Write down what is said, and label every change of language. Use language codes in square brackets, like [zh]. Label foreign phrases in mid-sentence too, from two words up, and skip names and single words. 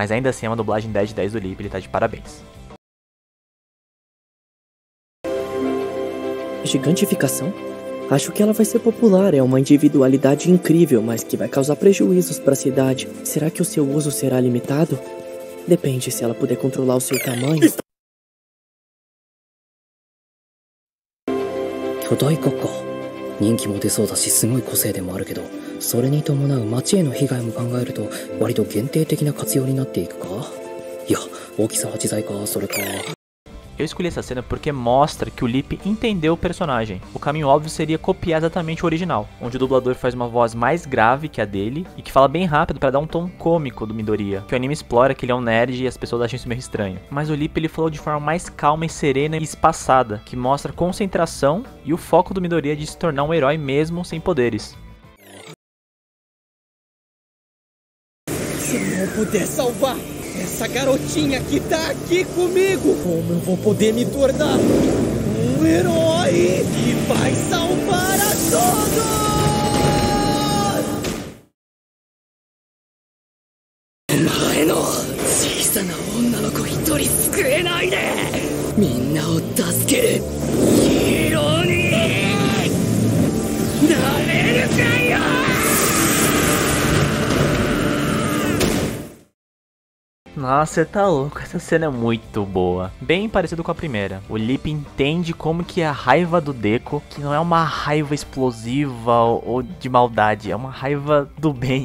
[pt] Mas ainda assim é uma dublagem 10 de 10 do Lipe, ele tá de parabéns. Gigantificação? Acho que ela vai ser popular, é uma individualidade incrível, mas que vai causar prejuízos para a cidade. Será que o seu uso será limitado? Depende, se ela puder controlar o seu tamanho. [ja] 巨大化か。人気も出そうだしすごい個性でもあるけど、それに伴う街への被害も考えると割と限定的な活用になっていくか。いや、大きさは自在か、それか。 [pt] Eu escolhi essa cena porque mostra que o Lip entendeu o personagem. O caminho óbvio seria copiar exatamente o original, onde o dublador faz uma voz mais grave que a dele e que fala bem rápido para dar um tom cômico do Midoriya, que o anime explora que ele é um nerd e as pessoas acham isso meio estranho. Mas o Lip ele falou de forma mais calma e serena e espaçada, que mostra concentração e o foco do Midoriya de se tornar um herói mesmo sem poderes. Se eu não puder salvar essa garotinha que tá aqui comigo, como eu vou poder me tornar um herói que vai salvar a todos? [ja] 前の小さな女の子一人救えないで、みんなを助けるヒーローになれるかよ。 [pt] Nossa, você tá louco, essa cena é muito boa. Bem parecido com a primeira. O Lip entende como que a raiva do Deku, que não é uma raiva explosiva ou de maldade, é uma raiva do bem.